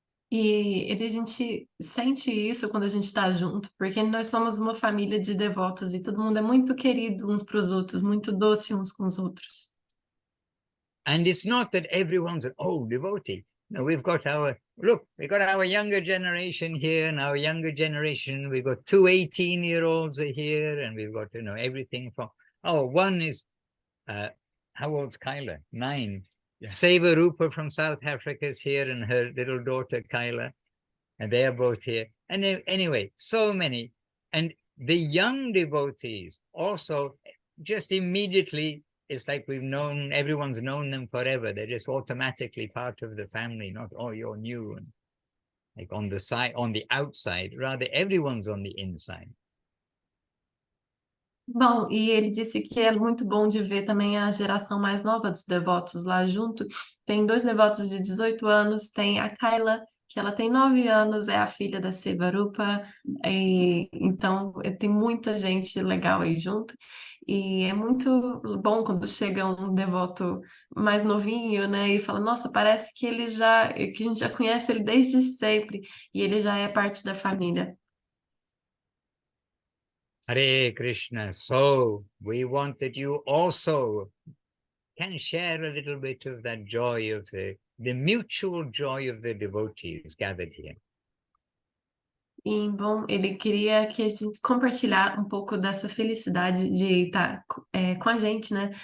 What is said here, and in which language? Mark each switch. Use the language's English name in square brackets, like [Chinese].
[Portuguese] E a gente sente isso quando a gente está junto, porque nós somos uma família de devotos e todo mundo é muito querido uns para os outros, muito doce uns com os outros. [English] And it's not that everyone's an old devotee. No, we've got our younger generation here, and our younger generation, we've got two 18-year-olds are here, and we've got, you know, everything from, one is, how old's Kyla? 9. Yeah. Seva Rupa from South Africa is here, and her little daughter Kyla, and they are both here. And anyway, so many. And the young devotees also just immediately, it's like everyone's known them forever. They're just automatically part of the family, not, oh, you're new, and like on the outside, rather everyone's on the inside. [Portuguese] Bom, e ele disse que é muito bom de ver também a geração mais nova dos devotos lá junto. Tem 2 devotos de 18 anos, tem a Kyla, que ela tem 9 anos, é a filha da Sevarupa, e então tem muita gente legal aí junto. E é muito bom quando chega um devoto mais novinho, né, e fala, nossa, parece que que a gente já conhece ele desde sempre, e ele já é parte da família. [Sanskrit] Hare Krishna. [English] So we want that you also can share a little bit of that joy of the mutual joy of the devotees gathered here. [Portuguese] E, bom, ele queria que a gente compartilhar um pouco dessa felicidade de estar com a gente, né?